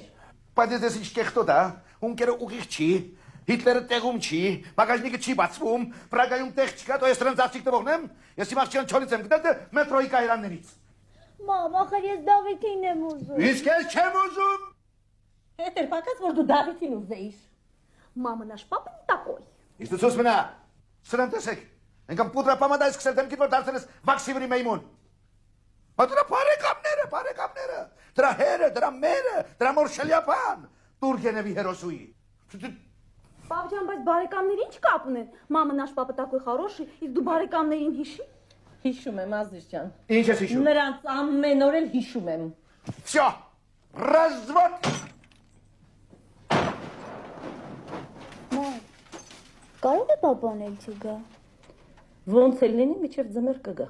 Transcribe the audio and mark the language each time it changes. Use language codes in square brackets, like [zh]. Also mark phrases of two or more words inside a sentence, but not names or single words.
[hy] Բայց ես ինչ կեղտոտ է, ունկերը ուղիղ չի, Հիտլերը տեղում չի, բագաժնիկը չի բացվում, Պրագայում տեղ չկա, դու ես դրանց աղջիկ տվողն եմ, ես իմ աղջիկան չորից եմ գտել մետրոյի կայարաններից։ Մամ, ախր ես Դավիթին եմ ուզում։ Իսկ ես չեմ ուզում։ Հետ էր պակաս, որ դու Դավիթին ուզեիր։ [ru] Мама наш папа не такой. [hy] Իսկ դու ցույց մնա։ Սրան տեսեք։ Այնքան պուդրա պամադա ես սկսել դեմքիդ որ դարձել ես վաքսիվրի մեյմուն։ Բայց դրա բարեկամները, դրա հերը, դրա մերը, դրա մոր շլյապան, Տուրգենևի հերոսուի։ Պապջան, բայց բարեկամներ ինչ կապ ունեն։ [ru] Мама наш папа такой хороший, [hy] իսկ դու բարեկամներին հիշի։ Հիշում եմ, Ազիզ ջան։ Ինչ ես հիշում։ Նրանց ամեն օր էլ հիշում եմ։ [ru] Всё, развод։ [hy] Մամ, կարող է պապան էլ չգա։ Ոնց էլ լինի, միջև ձմեռ կգա։